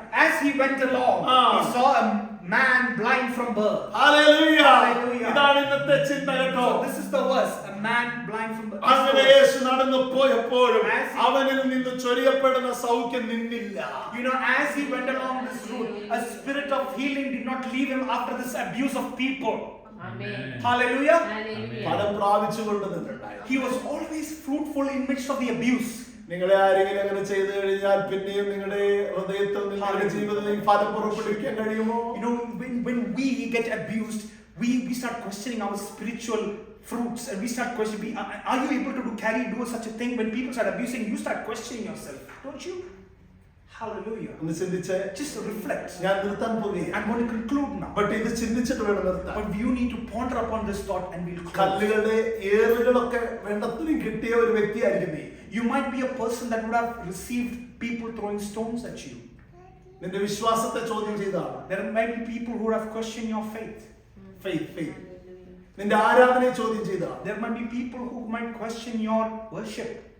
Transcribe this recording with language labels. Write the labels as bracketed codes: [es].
[en] As he went along, he saw a man blind from birth. Hallelujah. Hallelujah. [ml] ഇതാണ് ഇന്നത്തെ ചിന്ത കേട്ടോ. [en] So this is the verse, a man blind from birth. [ml] അങ്ങനെ യേശു നടന്നു പോയപ്പോഴും അവനിൽ നിന്ന് ചൊരിയപ്പെടുന്ന സൗഖ്യം നിന്നില്ല. [en] You know, as he went along this route, a spirit of healing did not leave him after this abuse of people. Amen. Hallelujah. Hallelujah. [ml] ഫലം പ്രാപിച്ചുകൊണ്ട് നിന്നുണ്ടായി. [en] He was always fruitful in midst of the abuse. [ml] നിങ്ങളെ ആരെങ്കിലും അങ്ങനെ ചെയ്തു കഴിഞ്ഞാൽ പിന്നെയും നിങ്ങളുടെ ഹൃദയത്തിൽ നിങ്ങളുടെ ജീവിതത്തിൽ ഫലം പുറപ്പെടുവിക്കാൻ കഴിയുമോ? [en] You know, when we get abused, we start questioning our spiritual fruits, and we start questioning, are you able to do such a thing? When people start abusing, you start questioning yourself, don't you? Hallelujah. [ml] ഒന്ന് ചിന്തിച്ചേ. [en] Just reflect. [ml] ഞാൻ നിർത്താൻ പോകുകയാണ്. [en] I'm going to conclude now. [ml] But ഇത് ചിന്തിച്ചിട്ട് വേണം നിർത്താൻ. [en] But you need to ponder upon this thought and we'll close. [ml] കല്ലുകളുടെ ഏറുകളൊക്കെ വേണ്ടത്രയും കിട്ടിയ ഒരു വ്യക്തിയായിരിക്കും നീ. [en] You might be a person that would have received people throwing stones at you. [ml] നിന്റെ വിശ്വാസത്തെ ചോദ്യം ചെയ്താണ്. [en] There might be people who would have questioned your faith. [ml] Faith. നിന്റെ ആരാധനയെ ചോദ്യം ചെയ്താണ്. [en] There might be people who might question your worship.